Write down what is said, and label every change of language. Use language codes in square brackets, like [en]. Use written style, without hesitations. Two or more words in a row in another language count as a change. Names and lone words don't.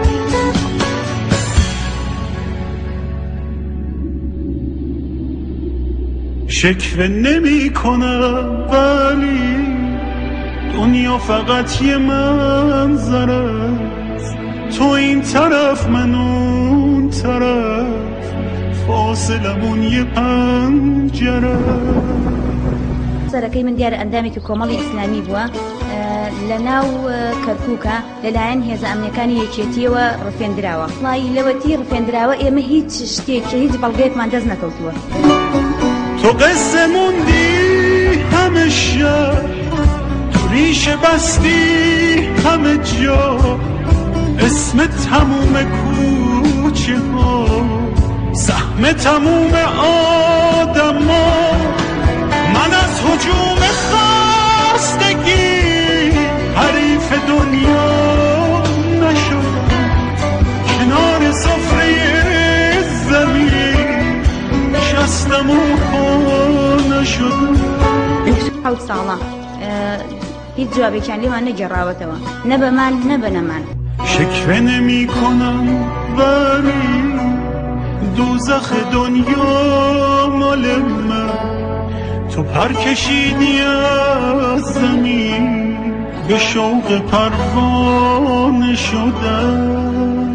[fa] شکوه نمی کنم ولی دنیا فقط یه منظره است، تو این طرف من اون طرف، فاصلمون یه پنجره. [ckb] سەرەکەی من دیارە ئەندامێکی کۆمەڵی ئیسلامی بووە لە ناو کەرکووکە لەلایەن هێزە ئەمنیەکانی یەکێتیەوە ڕفێندراوە. وڵی لەوەتی ڕفێندراوە ئێمە هیچ شتێکی هیچ بەڵگەیەکمان دەست نەکەوتووە. [fa] تو قصه موندی همه شب، تو ریشه بستی همه جا، اسم تموم کوچه ها، سهم تموم آدم ها. من از هجوم خستگی حریف دنیا نشدم، کنار سفره زمین نشستم و پا نشدم. [ckb] حوت ساڵە هیچ جوابێکیان لێوان نەگەڕاوەتەوە، نە بەمان نە بە نەمان. [fa] شکوه نمی کنم ولی دوزخ دنیا مال من، تو پر کشیدی از زمین به شوق پروانه شدم.